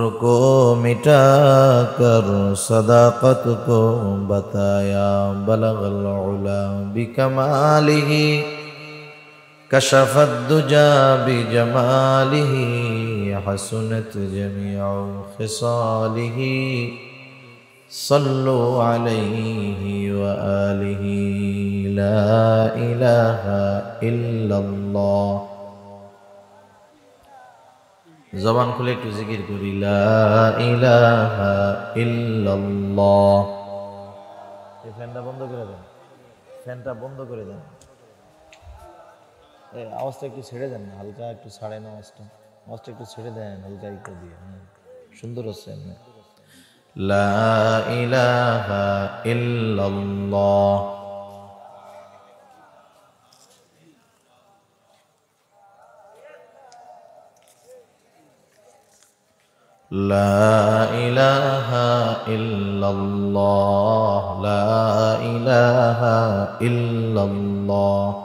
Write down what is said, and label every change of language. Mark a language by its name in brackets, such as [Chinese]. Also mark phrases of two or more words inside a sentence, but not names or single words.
[Urdu] کو مٹا کر صداقت کو بتایا [Arabic] بلغ العلا بکمالہ کشف الدجا بجمالہ حسنت جمیع خصالہ صلوا علیہ وآلہ لا الہ الا اللہ. [Bangla] জবান খুলে একটু জিকির করি [Arabic] لا إله إلا الله. [Bangla] এই ফ্যানটা বন্ধ করে দেন, ফ্যানটা বন্ধ করে দেন, এই আওয়াজটা একটু ছেড়ে দেন, হালকা একটু ছাড়েন আওয়াজটা, আওয়াজটা একটু ছেড়ে দেন হালকা একটু দিয়ে, সুন্দর হচ্ছে এমনি। [Arabic] لا إله إلا الله. لا إله إلا الله لا إله إلا الله